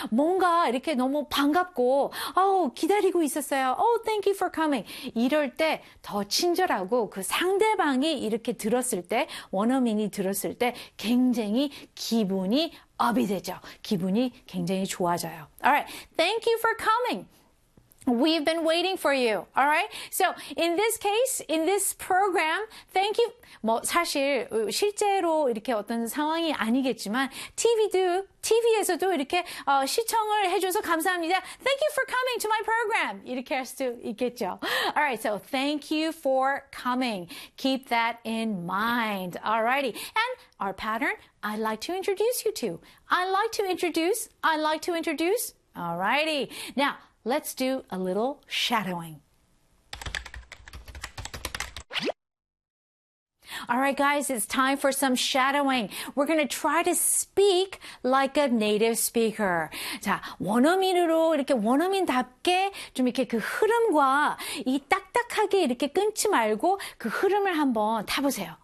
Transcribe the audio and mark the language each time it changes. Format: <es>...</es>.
<ko>뭔가 이렇게 너무 반갑고, 기다리고 있었어요.</ko> <en>Oh, thank you for coming.</en> <ko>이럴 때 더 친절하고 그 상대방이 이렇게 들었을 때, 원어민이 들었을 때 굉장히 기분이 업이 되죠. 기분이 굉장히 좋아져요.</ko> <en>Alright, thank you for coming. We've been waiting for you. Alright, so in this case, in this program, thank you.</en> <ko>뭐 사실 실제로 이렇게 어떤 상황이 아니겠지만 TV에서도 이렇게 시청을 해줘서 감사합니다.</ko> <en>Thank you for coming to my program.</en> <ko>이렇게 할 수도 있겠죠.</ko> <en>Alright, so thank you for coming. Keep that in mind. Alrighty, and our pattern, I'd like to introduce you to. I'd like to introduce. Alrighty. Now, let's do a little shadowing. Alright guys, it's time for some shadowing. We're going to try to speak like a native speaker.</en> <ko>자, 원어민으로 이렇게 원어민답게 좀 이렇게 그 흐름과 이 딱딱하게 이렇게 끊지 말고 그 흐름을 한번 타보세요.</ko>